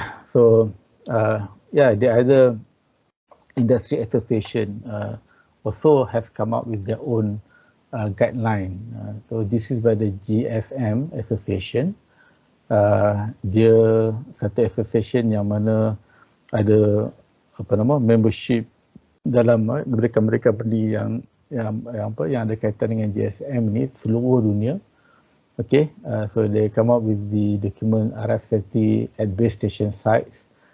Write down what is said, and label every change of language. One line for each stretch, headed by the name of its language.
English: So yeah, the other industry association also have come up with their own guideline. So this is by the GFM Association.
Malay: Dia satu association yang mana ada membership dalam mereka berdiri yang ada kaitan dengan GSM ni seluruh dunia.
English: Okay, so they come up with the document RF safety at base station sites.